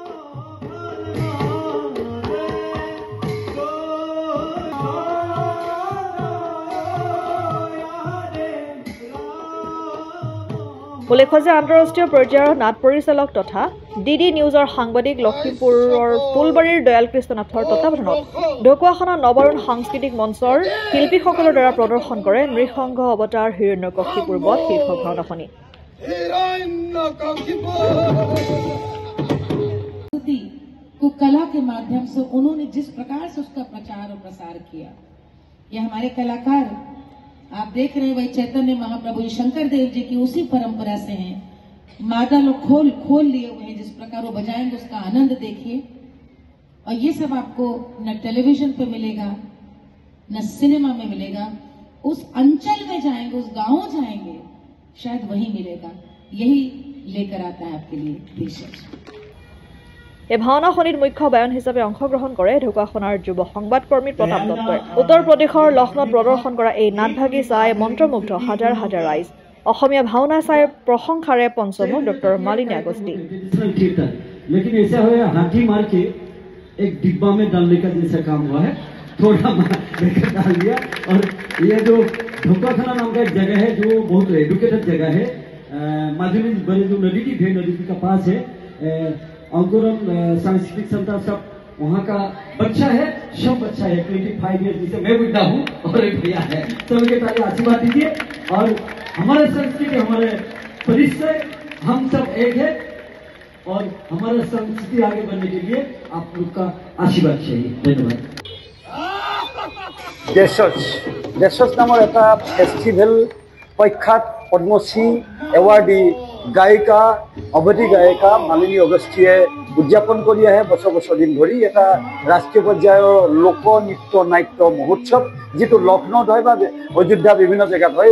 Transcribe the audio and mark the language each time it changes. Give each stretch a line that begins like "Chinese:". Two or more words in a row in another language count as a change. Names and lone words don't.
Assamese: উল্লেখ্য যে আন্তঃৰাষ্ট্ৰীয় পৰ্যায়ৰ নাট পৰিচালক তথা ডিডি নিউজৰ সাংবাদিক লখিমপুৰৰ ফুলবাৰীৰ দয়াল কৃষ্ণ নাথৰ তত্বাৱধানত ঢকুৱাখনা নৱৰুণ সাংস্কৃতিক মঞ্চৰ শিল্পীসকলৰ দ্বাৰা প্ৰদৰ্শন কৰে নৃসংহ অৱতাৰ হিৰণ্যকশিপুৰ বধ শীৰ্ষক ভাওনাখনি।
Hindi: को कला के माध्यम से उन्होंने जिस प्रकार से उसका प्रचार और प्रसार किया, ये हमारे कलाकार आप देख रहे हैं वही चैतन्य महाप्रभु शंकर देव जी की उसी परंपरा से हैं। मादा लोग खोल लिए हुए हैं, जिस प्रकार वो बजाएंगे उसका आनंद देखिए। और ये सब आपको न टेलीविजन पे मिलेगा न सिनेमा में मिलेगा, उस अंचल में जाएंगे, उस गांव जाएंगे, शायद वही मिलेगा। यही लेकर आता है आपके लिए विशेष।
Assamese: এই ভাওনাখনিত মুখ্য বায়ন হিচাপে অংশগ্ৰহণ কৰে ঢকুৱাখনাৰ যুৱ সংবাদকৰ্মী প্ৰতাপ দত্তই। উত্তৰ প্ৰদেশৰ লক্ষ্ণৌত প্ৰদৰ্শন কৰা এই নাটভাগী চাই মন্ত্ৰমুগ্ধ হাজাৰ হাজাৰ ৰাইজ। অসমীয়া ভাওনা চাই প্ৰশংসাৰে পঞ্চমুখ ডক্টৰ মালিনী আগস্তি।
Hindi: लेकिन ऐसा हुआ हाथी मार के एक डिब्बा में डालने का जैसा काम हुआ है, थोड़ा लेकर डाल दिया। और ये जो ढकुवाखना नाम का एक जगह है जो बहुत एडुकेटेड जगह है, माध्यमी बड़े जो नदी के पास है, अंकुरम सांस्कृतिक संस्था सब वहाँ का बच्चा है, सब बच्चा है 25 ईयर्स, जिसे मैं बुढ़ा हूँ और एक भैया है, तो उनके ताली आशीर्वाद दीजिए। और हमारे संस्कृति हमारे परिचय हम सब एक है और हमारा संस्कृति आगे बढ़ने के लिए आप लोग का आशीर्वाद चाहिए। धन्यवाद।
Assamese: দেশজ নামৰ এটা ফেষ্টিভেল প্ৰখ্যাত পদ্মশ্ৰী এৱাৰ্ডী গায়িকা অৱধী গায়িকা মালিনী অগস্তিয়ে উদযাপন কৰি আহে বছৰ দিন ধৰি এটা ৰাষ্ট্ৰীয় পৰ্যায়ৰ লোকনৃত্য নাট্য মহোৎসৱ, যিটো লক্ষ্ণৌত হয় বা অযোধ্যা বিভিন্ন জেগাত হয়।